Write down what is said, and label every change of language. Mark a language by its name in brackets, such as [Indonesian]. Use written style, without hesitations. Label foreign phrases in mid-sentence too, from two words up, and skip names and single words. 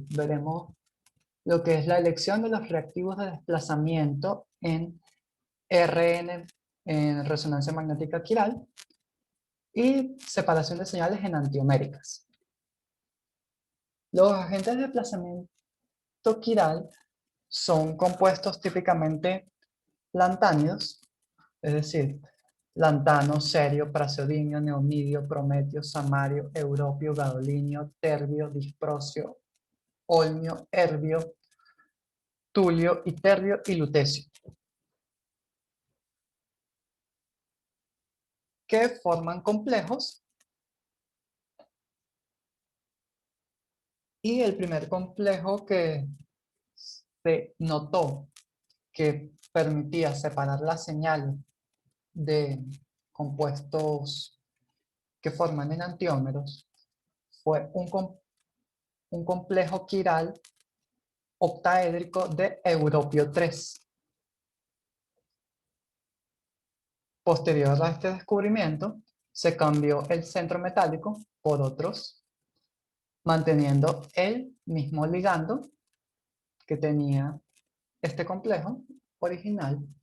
[Spanish] Veremos lo que es la elección de los reactivos de desplazamiento en RN, en resonancia magnética quiral, y separación de señales enantioméricas. Los agentes de desplazamiento quiral son compuestos típicamente lantánidos, es decir, lantano, cerio, praseodimio, neomidio, prometio, samario, europio, gadolinio, terbio, disprosio, olmio, herbio, tulio, iterbio y lutecio, que forman complejos. Y el primer complejo que se notó que permitía separar las señales de compuestos que forman enantiómeros fue un complejo quiral octaédrico de europio 3. Posterior a este descubrimiento, se cambió el centro metálico por otros, manteniendo el mismo ligando que tenía este complejo original.